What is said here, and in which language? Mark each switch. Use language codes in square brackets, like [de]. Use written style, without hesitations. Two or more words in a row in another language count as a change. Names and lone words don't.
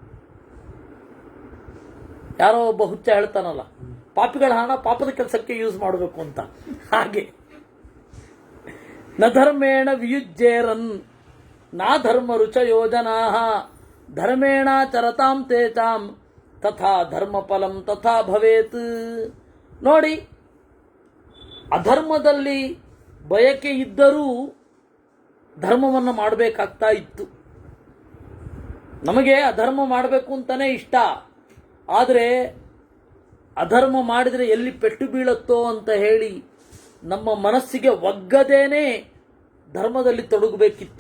[kn] ಯಾರೋ ಒಬ್ಬ ಹುಚ್ಚ ಹೇಳ್ತಾನಲ್ಲ, ಪಾಪಿಗಳ ಹಣ ಪಾಪದ ಕೆಲಸಕ್ಕೆ ಯೂಸ್ ಮಾಡಬೇಕು ಅಂತ. [sa] ಹಾಗೆ ನ ಧರ್ಮೇಣ ವಿಯುಜ್ಯೇರನ್ ನಾ ಧರ್ಮ ರುಚ ಯೋಜನಾ ಧರ್ಮೇಣಾಚರತಾಂ ತೇಚಾಂ ತಥಾ ಧರ್ಮ ಫಲಂ ತಥಾ ಭವೇತ್. [kn] ನೋಡಿ, ಅಧರ್ಮದಲ್ಲಿ ಬಯಕೆ ಇದ್ದರೂ ಧರ್ಮವನ್ನು ಮಾಡಬೇಕಾಗ್ತಾ ಇತ್ತು. ನಮಗೆ ಅಧರ್ಮ ಮಾಡಬೇಕು ಅಂತಾನೆ ಇಷ್ಟ, ಆದರೆ ಅಧರ್ಮ ಮಾಡಿದರೆ ಎಲ್ಲಿ ಪೆಟ್ಟು ಬೀಳುತ್ತೋ ಅಂತ ಹೇಳಿ ನಮ್ಮ ಮನಸ್ಸಿಗೆ ಒಗ್ಗದೇನೆ ಧರ್ಮದಲ್ಲಿ ತೊಡಗಬೇಕಿತ್ತು.